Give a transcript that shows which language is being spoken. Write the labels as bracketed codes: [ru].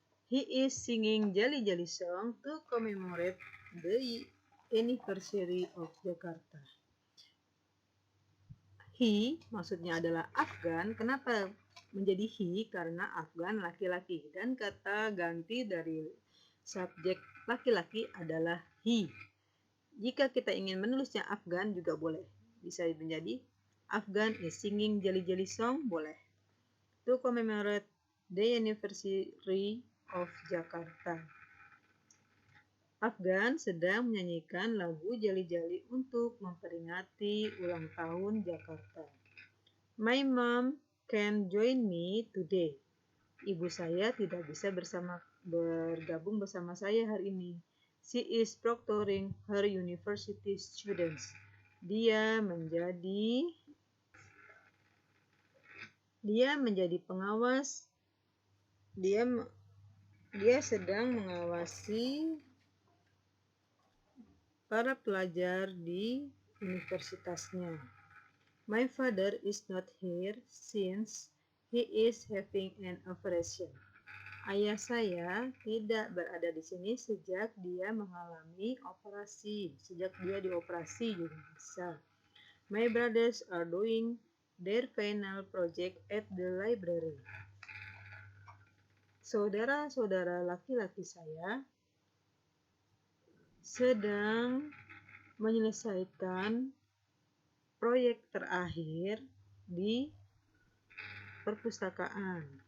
[en] He is singing Jali Jali song to commemorate the anniversary of Jakarta. [id] He maksudnya adalah Afgan. Kenapa menjadi he? Karena Afgan laki-laki. Dan kata ganti dari subjek laki-laki adalah he. Jika kita ingin menulisnya Afgan juga boleh. Bisa menjadi [en] Afgan is singing Jali Jali song, [id] boleh. [en] To commemorate the anniversary of Jakarta. [id] Afgan sedang menyanyikan lagu Jali Jali untuk memperingati ulang tahun Jakarta. [en] My mom can join me today. [id] Ibu saya tidak bisa bergabung bersama saya hari ini. [en] She is proctoring her university students. [id] Dia menjadi pengawas. Dia sedang mengawasi para pelajar di universitasnya. [en] My father is not here since he is having an operation. [id] Ayah saya tidak berada di sini sejak dia mengalami operasi. Sejak dia dioperasi juga bisa. [en] My brothers are doing their final project at the library. [id] Saudara-saudara laki-laki saya sedang menyelesaikan proyek terakhir di perpustakaan.